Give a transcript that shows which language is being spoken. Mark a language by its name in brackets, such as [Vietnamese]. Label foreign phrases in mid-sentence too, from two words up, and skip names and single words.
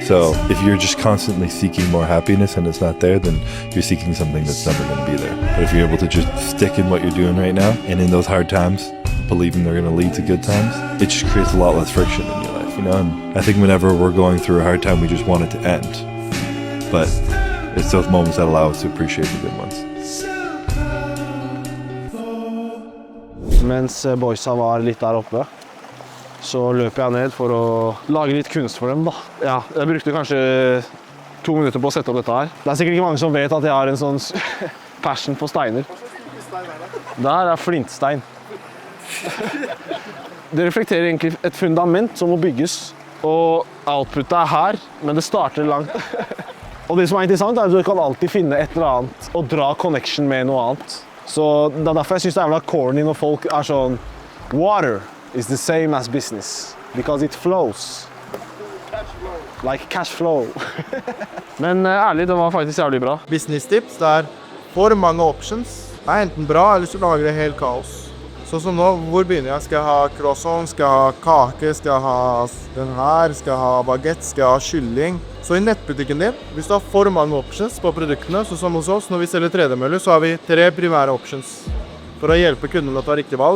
[English] So if you're just constantly seeking more happiness and it's not there, then you're seeking something that's never going to be there. But if you're able to just stick in what you're doing right now, and in those hard times, believing they're going to lead to good times, it just creates a lot less friction in your life, you know? And I think whenever we're going through a hard time, we just want it to end. But it's those moments that allow us to appreciate the good ones. [Norwegian] Mens boysa var litt der oppe, så løper jeg ned for å lage litt kunst for dem da. Ja, jeg brukte kanskje 2 minutter på å sette opp dette her. Det er sikkert ikke mange som vet at jeg har en sånn passion på steiner. Der er flintstein. Det reflekterer egentlig et fundament som må bygges, og outputet er her, men det starter langt. Og det som er interessant er at du kan alltid finne et eller annet og dra connection med noe annet. Så det er derfor jeg synes det er jævla corny når folk er sånn [English] Water is the same as business because it flows. Like cash flow. [Norwegian] Men ærlig, det var faktisk jævlig bra. Business-tips, det er for mange options. Det er enten bra, eller så lager det helt kaos. Sånn som nå, hvor begynner jeg? Skal jeg ha croissant, skal jeg ha kake, skal jeg ha den her, skal jeg ha baguette, skal jeg ha kylling? Så i nettbutikken din, hvis du har for mange options på produktene, så som hos oss, når vi selger tredemøller, så har vi 3 primære options for å hjelpe kundene å ta riktig valg.